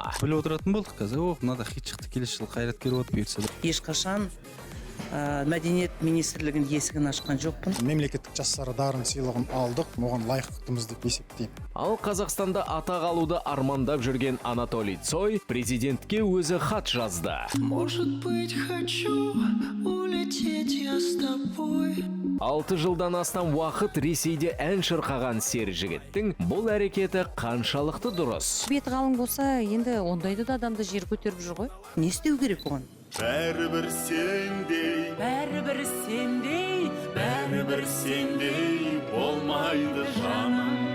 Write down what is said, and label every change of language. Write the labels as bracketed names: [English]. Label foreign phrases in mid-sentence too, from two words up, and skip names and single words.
[Kazakh] Біліп отыратын болдық қазір. Мынада хит шықты, келесі жылы қайраткер болып бұйыртса. Ешқашан мәдениет министрлігінің есігін ашқан жоқпын. Мемлекеттік жастар дарын сыйлығын алдық, оған лайықтымыз деп есептеймін. Ал Қазақстанда атақ алуды армандап жүрген Анатолий Цой президентке өзі хат жазды. [Russian] Может быть, хочу улететь я с тобой. [Kazakh] 6 жылдан астам уақыт Ресейде ән шырқаған сері жігіттің бұл әрекеті қаншалықты дұрыс? Беті қалың болса, енді ондайды да адамды жер көтеріп жүр ғой. Не істеу керек бұған? Бәрібір сендей, бәрібір сендей, бәрібір сендей болмайды жаным.